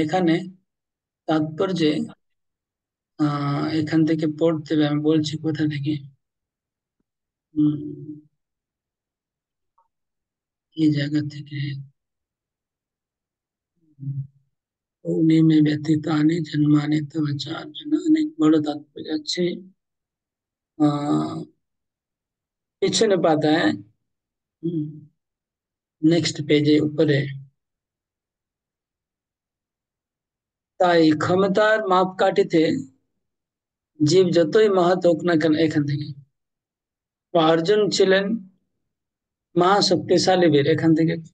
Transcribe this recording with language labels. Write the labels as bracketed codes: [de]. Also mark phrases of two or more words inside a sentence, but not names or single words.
[bn] এখানে তাৎপর্যে এখান থেকে পড়তে হবে, আমি বলছি কোথা থেকে। এই জায়গা থেকে উনি [sa] में व्यतीतानि जन्मानि तव चार्जुन, [bn] অনেক বড় তাৎপর্য আছে। পিছনে পাতায় নেক্সট পেজে উপরে, তাই ক্ষমতার মাপকাঠিতে জীব যতই মহৎ হোক না কেন, এখান থেকে অর্জুন ছিলেন মহাশক্তিশালী বীর, এখান থেকে